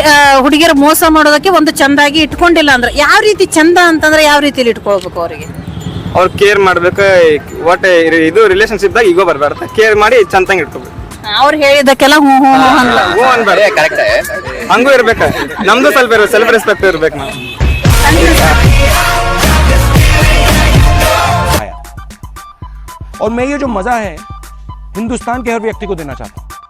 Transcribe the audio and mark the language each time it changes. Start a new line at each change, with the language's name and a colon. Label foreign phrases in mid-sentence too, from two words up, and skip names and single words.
Kannada: ಹುಡುಗಿಯರು ಮೋಸ ಮಾಡೋದಕ್ಕೆ ಒಂದು ಚಂದಾಗಿ ಇಟ್ಕೊಂಡಿಲ್ಲ ಅಂದ್ರೆ ಯಾವ ರೀತಿ ಚಂದ ಅಂತಂದ್ರೆ ಯಾವ ರೀತಿಲಿ ಇಟ್ಕೊಳ್ಬೇಕು ಅವರಿಗೆ? ಅವ್ರು ಕೇರ್ ಮಾಡ್ಬೇಕು. ಒಟ್ಟೆ ಇದು ರಿಲೇಶನ್ಶಿಪ್ ದಾಗ ಈಗೋ ಬರ್ಬಾರ್ದು. ಕೇರ್ ಮಾಡಿ ಚಂದಂಗೆ ಇಟ್ಕೋಬೇಕು. ಅವ್ರು ಹೇಳಿದಕ್ಕೆಲ್ಲ ಹ್ಞೂ ಅಂತ. ಹ್ಞೂ ಅನ್ಬೇಡ, ಕರೆಕ್ಟ್. ಹಂಗೂ ಇರ್ಬೇಕು. ನಮ್ದು ಸ್ವಲ್ಪ
English: self respect
Kannada: ಇರ್ಬೇಕು ನಾವು.
Hindi: और मैं ये जो मजा है हिंदुस्तान के हर व्यक्ति को देना चाहता हूँ.